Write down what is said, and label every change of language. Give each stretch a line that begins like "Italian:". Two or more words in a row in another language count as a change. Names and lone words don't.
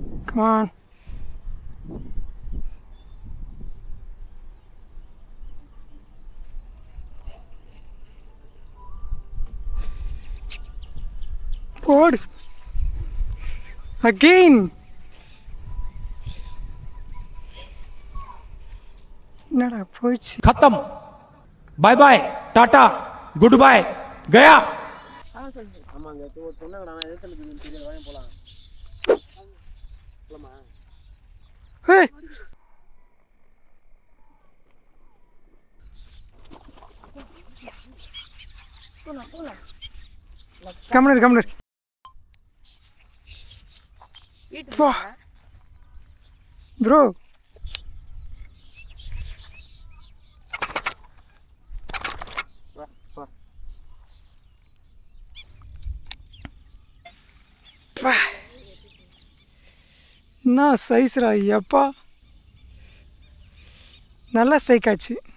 English: Come on. Pod. Again.
Tamil: என்னடா போயிடுச்சு.
English: खत्म. bye bye tata good bye गया.
Tamil: ஆமாங்க சொன்னாங்க நான் எதிர்த்து தெரியாது வாங்க போலாம் போலாமா
English: Hey. Come here. Bro.
Tamil: என்ன சைஸ்ரா ஐயப்பா, நல்லா ஸ்ட்ரைக் ஆச்சு.